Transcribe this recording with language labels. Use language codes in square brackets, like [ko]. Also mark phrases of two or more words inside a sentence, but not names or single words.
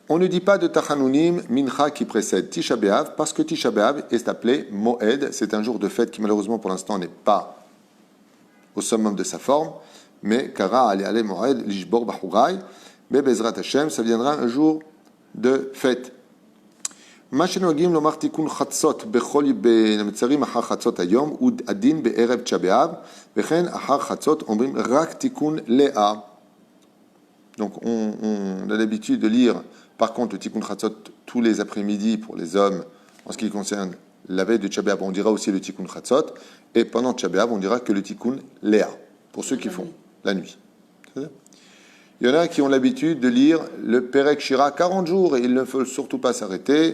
[fr] On ne dit pas de [he] תחנונים מנחה [fr] qui précède Tisha B'Av parce que Tisha B'Av est appelé Moed. C'est un jour de fête qui malheureusement pour l'instant n'est pas au summum de sa forme. Mais [he] קרא עלי מועד לשבור בחורי. [fr] Mais [he] בעזרת השם, [fr] ça viendra un jour de fête. [he] מה שנוהגים לומר תיקון חצות בכל המצרים אחר חצות היום הוא הדין בערב תשעה באב וכן אחר חצות אומרים רק תיקון לאה. [fr] Donc on a l'habitude de lire par contre le tikkun chatzot tous les après-midi pour les hommes en ce qui concerne la veille de Tisha B'Av, on dira aussi le tikkun chatzot et pendant Tisha B'Av on dira que le tikkun lea pour ceux qui font la nuit. Il y en a qui ont l'habitude de lire le Perek Shira 40 jours et il ne faut surtout pas s'arrêter.